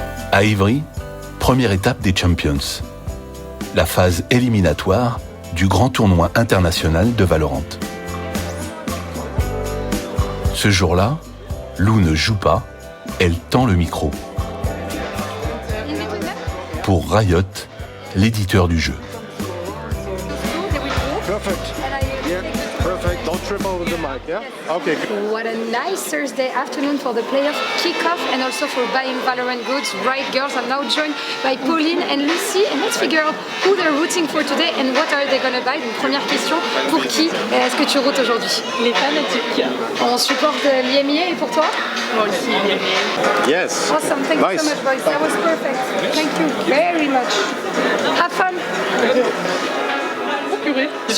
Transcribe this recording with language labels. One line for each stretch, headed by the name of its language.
French: À Ivry, première étape des Champions, la phase éliminatoire du grand tournoi international de Valorant. Ce jour-là, Lou ne joue pas, elle tend le micro. Pour Riot, l'éditeur du jeu.
English: Perfect. Don't trip over the mic, yeah? Okay. What a nice Thursday afternoon for the playoff kickoff and also for buying Valorant goods. Right, girls are now joined by Pauline and Lucy. And let's figure out who they're rooting for today and what are they gonna buy.
French: Donc, première question, pour qui est-ce que tu routes aujourd'hui? Les fanatiques. On supporte l'IMIA et pour toi? Moi aussi, l'IMIA.
English: Yes. Awesome. Thank you so much, boys. That was perfect. Thank you very much. Have fun.
French: Oh, purée.